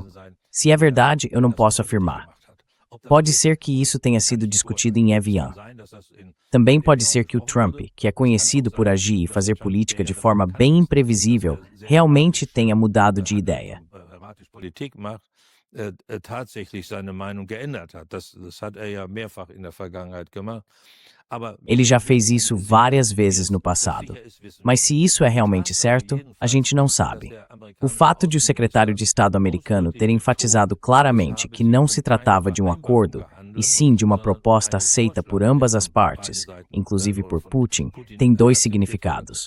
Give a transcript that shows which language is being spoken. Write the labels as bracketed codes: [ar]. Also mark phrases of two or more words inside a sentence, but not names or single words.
[pt] Se é verdade, eu não posso afirmar. Pode ser que isso tenha sido discutido em Evian. Também pode ser que o Trump, que é conhecido por agir e fazer política de forma bem imprevisível, realmente tenha mudado de ideia. [de] tatsächlich seine Meinung geändert hat. Das hat er ja mehrfach in der Vergangenheit gemacht. [pt] Ele já fez isso várias vezes no passado. Mas se isso é realmente certo, a gente não sabe. O fato de o secretário de Estado americano ter enfatizado claramente que não se tratava de um acordo, e sim de uma proposta aceita por ambas as partes, inclusive por Putin, tem dois significados.